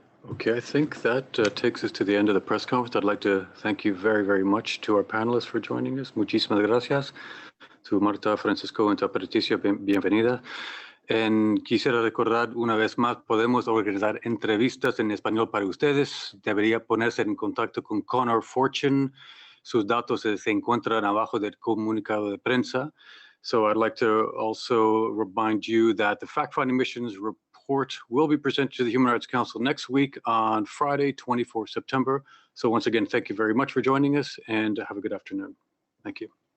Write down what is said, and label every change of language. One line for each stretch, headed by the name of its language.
English: Okay, I think that takes us to the end of the press conference. I'd like to thank you very, very much to our panelists for joining us.
Spanish: Muchísimas gracias.
English: To Marta, Francisco, and to Patricia, bienvenida.
Spanish: Quisiera recordar una vez más, podemos organizar entrevistas en español para ustedes. Debería ponerse en contacto con Connor Fortune. Sus datos se encuentran abajo del comunicado de prensa.
English: So I'd like to also remind you that the fact-finding missions report will be presented to the Human Rights Council next week on Friday, 24 September. So once again, thank you very much for joining us, and have a good afternoon. Thank you.